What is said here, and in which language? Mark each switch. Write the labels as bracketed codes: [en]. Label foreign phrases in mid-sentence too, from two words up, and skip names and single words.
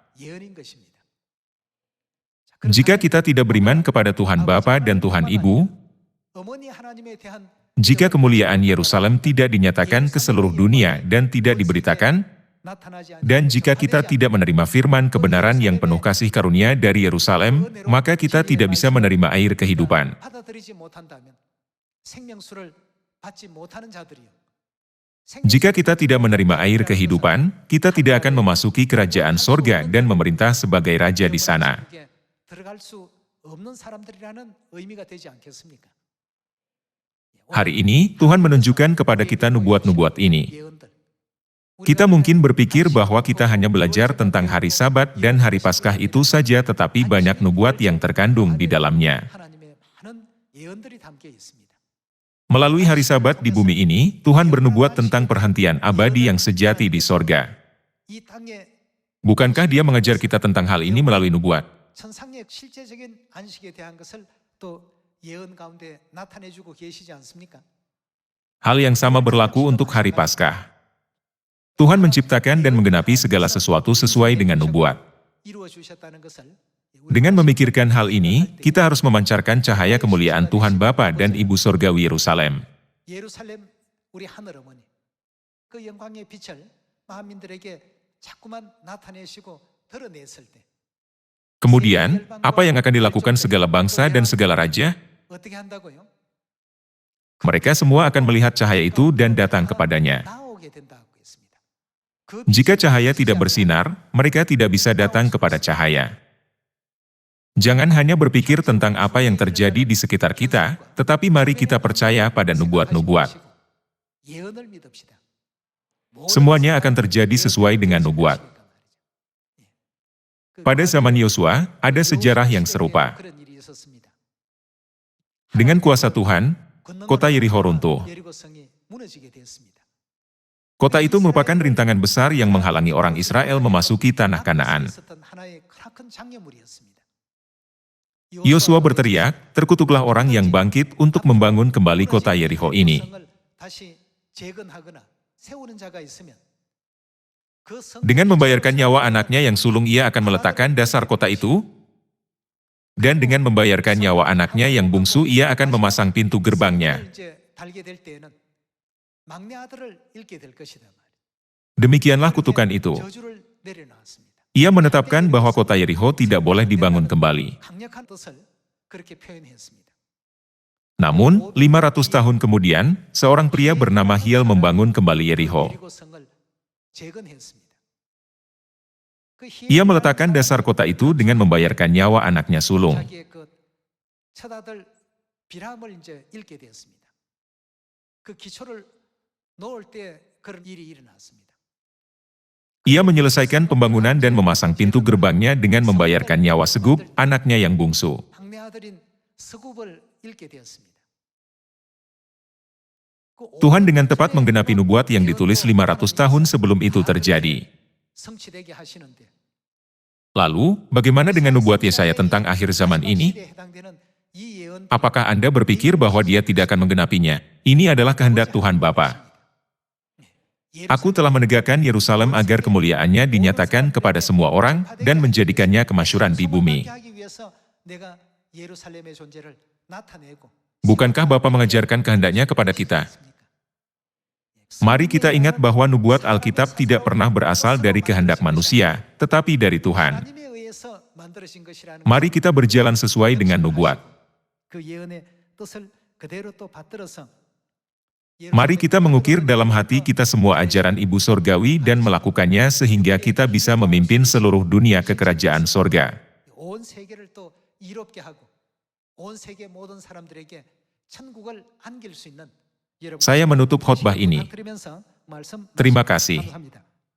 [id] Jika kita tidak beriman kepada Tuhan Bapa dan Tuhan Ibu, jika kemuliaan Yerusalem tidak dinyatakan ke seluruh dunia dan tidak diberitakan, [ko] 나타나지 [id] Dan jika kita tidak menerima firman kebenaran yang penuh kasih karunia dari Yerusalem, maka kita tidak bisa menerima air kehidupan. [ko] 받아들이지 못한다면 생명수를 받지 못하는 자들이요. [id] Jika kita tidak menerima air kehidupan, kita tidak akan memasuki kerajaan sorga dan memerintah sebagai raja di sana. [ko] 들어갈 수 없는 사람들이라는 의미가 되지 않겠습니까? [id] Hari ini, Tuhan menunjukkan kepada kita nubuat-nubuat ini. [ko] 예언들. [id] Kita mungkin berpikir bahwa kita hanya belajar tentang hari Sabat dan hari Paskah itu saja, tetapi banyak nubuat yang terkandung di dalamnya. [ko] 하나님의 많은 예언들이 담겨 있습니다. [id] Melalui hari Sabat di bumi ini, Tuhan bernubuat tentang perhentian abadi yang sejati di sorga. [ko] 이 땅의 [id] Bukankah Dia mengajar kita tentang hal ini melalui nubuat? [ko] 천상의 실제적인 안식에 대한 것을 또 예언 가운데 나타내주고 계시지 않습니까? [id] Hal yang sama berlaku untuk hari Paskah. Tuhan menciptakan dan menggenapi segala sesuatu sesuai dengan nubuat. [ko] 이루어 주셨다는 것을 [id] Dengan memikirkan hal ini, kita harus memancarkan cahaya kemuliaan Tuhan Bapa dan Ibu Sorgawi Yerusalem. [ko] 예루살렘 우리 하늘 어머니 그 영광의 빛을 만민들에게 자꾸만 나타내시고 드러냈을 때 [id] Kemudian, apa yang akan dilakukan segala bangsa dan segala raja? [ko] 어떻게 한다고요? [id] Mereka semua akan melihat cahaya itu dan datang kepadanya. [ko] 나오게 된다고 했습니다. 그 [id] Jika cahaya tidak bersinar, mereka tidak bisa datang kepada cahaya. Jangan hanya berpikir tentang apa yang terjadi di sekitar kita, tetapi mari kita percaya pada nubuat-nubuat. [ko] 예언을 믿읍시다. [id] Semuanya akan terjadi sesuai dengan nubuat. Pada zaman Yosua, ada sejarah yang serupa. [ko] 그런 일이 있었습니다. [id] Dengan kuasa Tuhan, kota Yerikho runtuh. [ko] 예리고성이 무너지게 됐습니다. [id] Kota itu merupakan rintangan besar yang menghalangi orang Israel memasuki tanah Kanaan. [ko] 있었던 하나의 큰 장애물이었습니다. [id] Yosua berteriak, terkutuklah orang yang bangkit untuk membangun kembali kota Yerikho ini. [ko] 다시 재건하거나 세우는 자가 있으면 그 성- [id] Dengan membayarkan nyawa anaknya yang sulung, ia akan meletakkan dasar kota itu, dan dengan membayarkan nyawa anaknya yang bungsu, ia akan memasang pintu gerbangnya. [ko] 이제 달게 될 때에는 막내 아들을 잃게 될 것이다 말이에요. [id] Demikianlah kutukan itu. [ko] 저주를 내려놨습니다. [id] Ia menetapkan bahwa kota Yerikho tidak boleh dibangun kembali. [ko] 강력한 뜻을 그렇게 표현했습니다. [id] Namun, 500 tahun kemudian, seorang pria bernama Hiel membangun kembali Yerikho. [ko] 예리고성을 재건했습니다. 그 [id] Ia meletakkan dasar kota itu dengan membayarkan nyawa anaknya sulung. [ko] 자기의 그 첫아들 비람을 이제 잃게 되었습니다. 그 기초를 놓을 때 그런 일이 일어났습니다. [id] Ia menyelesaikan pembangunan dan memasang pintu gerbangnya dengan membayarkan nyawa Segup, anaknya yang bungsu. [ko] 막내 아들인 스굽을 잃게 되었습니다. [id] Tuhan dengan tepat menggenapi nubuat yang ditulis 500 tahun sebelum itu terjadi. [ko] 성취되게 하시는데 [id] Lalu, bagaimana dengan nubuat Yesaya tentang akhir zaman ini? [ko] 시대에 해당되는 이 예언 [id] Apakah Anda berpikir bahwa Dia tidak akan menggenapinya? Ini adalah kehendak Tuhan Bapa. Aku telah menegakkan Yerusalem agar kemuliaannya dinyatakan kepada semua orang dan menjadikannya kemasyhuran di bumi. [ko] 하기 위해서 내가 예루살렘의 존재를 나타내고 [id] Bukankah Bapa mengajarkan kehendaknya kepada kita? Mari kita ingat bahwa nubuat Alkitab tidak pernah berasal dari kehendak manusia, tetapi dari Tuhan. [ko] 하나님에 의해서 만들어진 것이라는 [id] Mari kita berjalan sesuai dengan nubuat. [ko] 그 예언의 뜻을 그대로 또 받들어서 [id] Mari kita mengukir dalam hati kita semua ajaran Ibu Sorgawi dan melakukannya sehingga kita bisa memimpin seluruh dunia ke kerajaan sorga. [ko] 온 세계를 또 이롭게 하고 온 세계 모든 사람들에게 천국을 안길 수 있는 여러분 [id] Saya menutup khotbah ini. [ko] 부탁드리면서 말씀 [id] Terima kasih. [ko] 감사합니다.